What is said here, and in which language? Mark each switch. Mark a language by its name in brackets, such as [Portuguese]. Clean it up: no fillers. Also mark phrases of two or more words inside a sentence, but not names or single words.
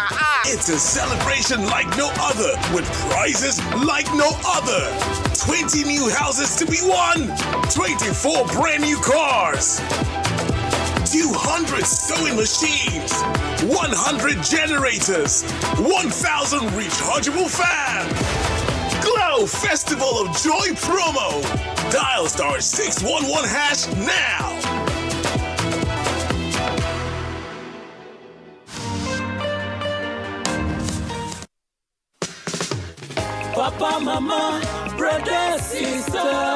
[English] It's a celebration like no other, with prizes like no other. 20 new houses to be won. 24 brand new cars. 200 sewing machines, 100 generators, 1,000 rechargeable fans. Glow Festival of Joy promo. Dial *611# now. Papa, mama, brother, sister.